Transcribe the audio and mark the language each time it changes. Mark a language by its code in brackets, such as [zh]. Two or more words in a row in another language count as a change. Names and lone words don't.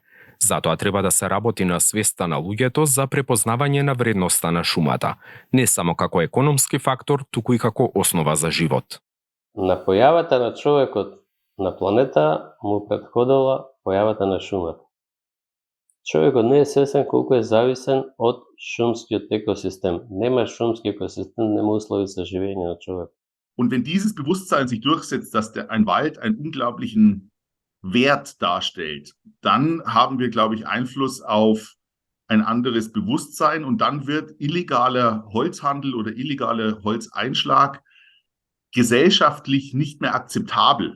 [mk] Затоа треба да се работи на свеста на луѓето за препознавање на вредноста на шумата, не само како економски фактор, туку и како основа за живот. На појавата на човекот на планета му претходела појавата на шумата. Човекот не е свесен колку е зависен од шумскиот екосистем. Нема шумски екосистем, нема услови за живење на човек. [de] Und wenn dieses Bewusstsein sich durchsetzt, dass ein Wald einen unglaublichen Wert darstellt, dann haben wir, glaube ich, Einfluss auf ein anderes Bewusstsein und dann wird illegaler Holzhandel oder illegaler Holzeinschlag gesellschaftlich nicht mehr akzeptabel.